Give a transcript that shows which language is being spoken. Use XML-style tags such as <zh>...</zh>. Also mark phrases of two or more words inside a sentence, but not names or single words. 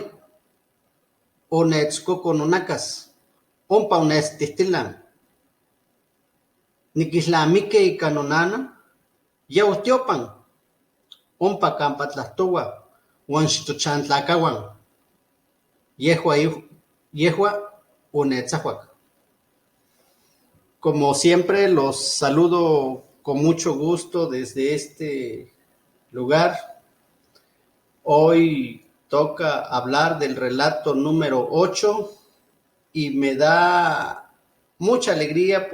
<nah>Onechkoko nonakas, ompa onechtihtilan. Nikilnamiki ika nonana, yau tiopan, ompa kampa tlahtoua uan xtochantlakauan. Yehua onetzahuak.</nah> <es>Como siempre, los saludo con mucho gusto desde este lugar. Hoy toca hablar del relato número 8 y me da mucha alegría</es>